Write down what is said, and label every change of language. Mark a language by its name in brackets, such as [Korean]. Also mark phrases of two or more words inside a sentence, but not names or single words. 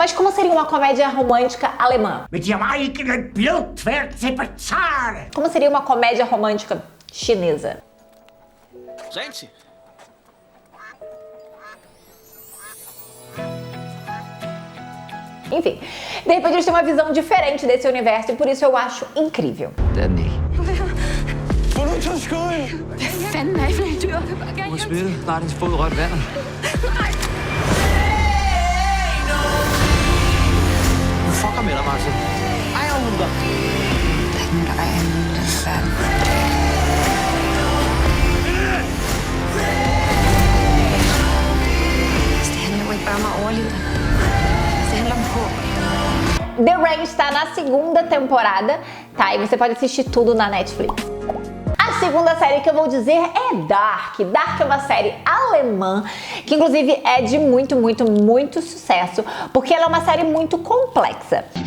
[Portuguese] Mas como seria uma comédia romântica alemã? Como seria uma comédia romântica chinesa? Gente! Enfim, de repente a gente tem uma visão diferente desse universo e por isso eu acho incrível. Danny. [Danish] Hvad fanden er I for et dyr? Hun er smittet. Snart hendes fod rørt vandet. Du fucker med dig, Martin. Ejer hun dig? Der er ikke nogen, der ejer nogen i den her verden. Det handler jo ikke bare om at overleve. Det handler om håb. [Portuguese] The Rain está na 2ª temporada, tá? E você pode assistir tudo na Netflix. A segunda série que eu vou dizer é Dark. Dark é uma série alemã, que inclusive é de muito sucesso, porque ela é uma série muito complexa.